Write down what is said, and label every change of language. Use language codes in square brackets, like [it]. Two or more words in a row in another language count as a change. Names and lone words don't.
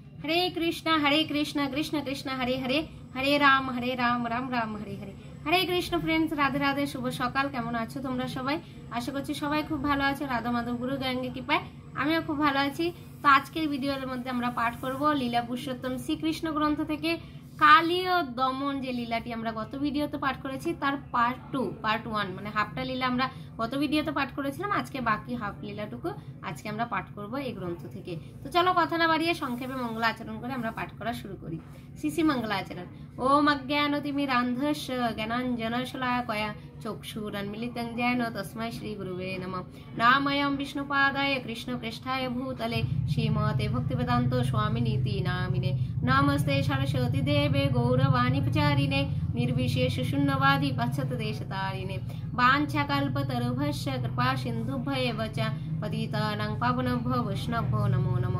[sa] हरे कृष्ण कृष्ण कृष्ण हरे हरे, हरे राम राम राम हरे हरे। [bn] हरे कृष्ण फ्रेंड्स, राधे राधे, শুভ সকাল। কেমন আছো তোমরা সবাই? আশা করছি সবাই খুব ভালো আছো। রাধা মাধব গুরু গঙ্গে কৃপায় আমিও খুব ভালো আছি। তো আজকের ভিডিওর মধ্যে আমরা পাঠ করব লীলা পুরুষোত্তম শ্রীকৃষ্ণ গ্রন্থ থেকে কালীয় দমন যে লীলাটি আমরা গত ভিডিওতে পাঠ করেছি তার পার্ট 1 মানে হাফটা লীলা আমরা গত ভিডিওতে পাঠ করেছিলাম। আজকে বাকি হাফ লীলাটুকু আজকে আমরা পাঠ করব এই গ্রন্থ থেকে। তো চলো কথা না বাড়িয়ে সংক্ষেপে মঙ্গল আচরণ করে আমরা পাঠ করা শুরু করি। শ্রী মঙ্গল আচরণ। [sa] ওম অজ্ঞানতিমিরান্ধস্য জ্ঞানাঞ্জনশলাকয়া চক্ষুরন্মিলিतं येन तस्मै श्री गुरुवे नमः। नामयं विष्णुपादाय कृष्णप्रेष्ठाय भूतले श्रीमते भक्तिवेदान्त स्वामिनीति नामिने। नमस्ते सरस्वती देवे गौरवाणी प्रचारिणे निर्विशेष शून्यवादी पाश्चात्यदेशतारिणे। वाञ्छाकल्पतरुभ्यश्च कृपा सिन्धुभ्येव च पतितानां पावनेभ्यो वैष्णवेभ्यो नमो नमः।